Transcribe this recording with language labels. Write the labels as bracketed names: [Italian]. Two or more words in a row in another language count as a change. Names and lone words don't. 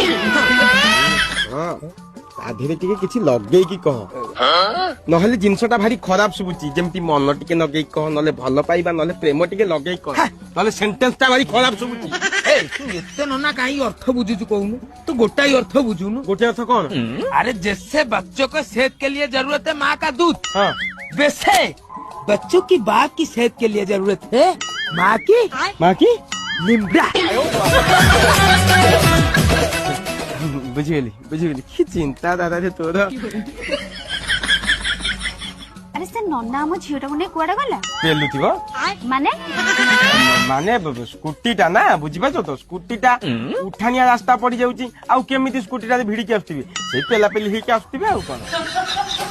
[Odia] ହଁ ତା ଦେହରେ ଟିକେ କିଛି ଲଗେଇକି କହ ନହେଲେ ଜିନିଷଟା ଭାରି ଖରାପ ଶୁଭୁଛି ଯେମିତି ମନ ଟିକେ ଲଗେଇକି କହ ନହେଲେ ଭଲ ପାଇବା ନହେଲେ ପ୍ରେମ ଟିକେ ଲଗେଇକି କହ ନହେଲେ ସେଣ୍ଟେନ୍ସ ଟା ଭାରି ଖରାପ ଶୁଭୁଛି ତୁ ଏତେ ନନା କାହିଁ ଅର୍ଥ ବୁଝୁଛୁ କହୁନୁ ତୁ ଗୋଟାଏ ଅର୍ଥ ବୁଝୁନୁ ଗୋଟେ ଅର୍ଥ କଣ [Hindi] अरे जैसे बच्चों को सेहत के लिए जरूरत है माँ का दूध हाँ वैसे बच्चों की बाप की सेहत के लिए जरूरत है माँ की लिमड़ा [Odia] ବୁଝିଗଲି କି ଚିନ୍ତା ଦାଦା ରେ ତୋର ଆରେ ସେ ନନା ଆମ ଝିଅଟାକୁ ନେଇ କୁଆଡେ ଗଲା ପେଲୁଥିବ ମାନେ ମାନେ ସ୍କୁଟି ଟା ନା ବୁଝିପାରୁଛ ତ ସ୍କୁଟି ଟା ଉଠାଣିଆ ରାସ୍ତା ପଡି ଯାଉଛି ଆଉ କେମିତି ସ୍କୁଟି ଟା ଭିଡିକି ଆସୁଥିବେ ସେଇ ପେଲା ପେଲି ହେଇକି ଆସୁଥିବେ ଆଉ କଣ